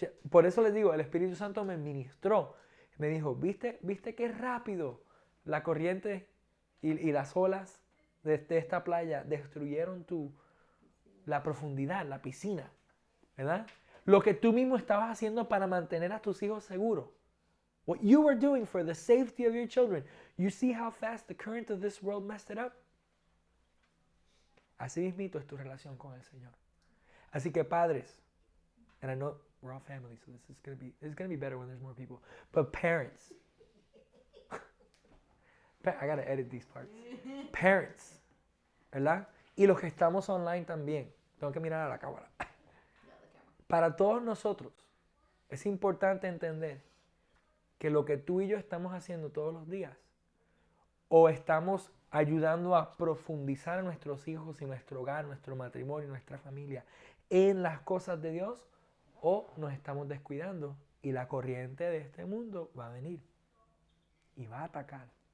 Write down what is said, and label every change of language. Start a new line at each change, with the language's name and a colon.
Spanish: Por eso les digo, el Espíritu Santo me ministró. Me dijo, ¿viste qué rápido la corriente y las olas de esta playa destruyeron la profundidad, la piscina? ¿Verdad? Lo que tú mismo estabas haciendo para mantener a tus hijos seguros.
English: What you were doing for the safety of your children. You see how fast the current of this world messed it up?
Spanish: Así mismito es tu relación con el Señor. Así que padres,
English: and I know we're all family, so this is gonna be better when there's more people. But parents, I gotta edit these parts. Parents, ¿verdad?
Spanish: Y los que estamos online también. Tengo que mirar a la cámara. Para todos nosotros es importante entender que lo que tú y yo estamos haciendo todos los días, o estamos ayudando a profundizar a nuestros hijos y nuestro hogar, nuestro matrimonio, nuestra familia en las cosas de Dios, o nos estamos descuidando y la corriente de este mundo va a venir y va a atacar.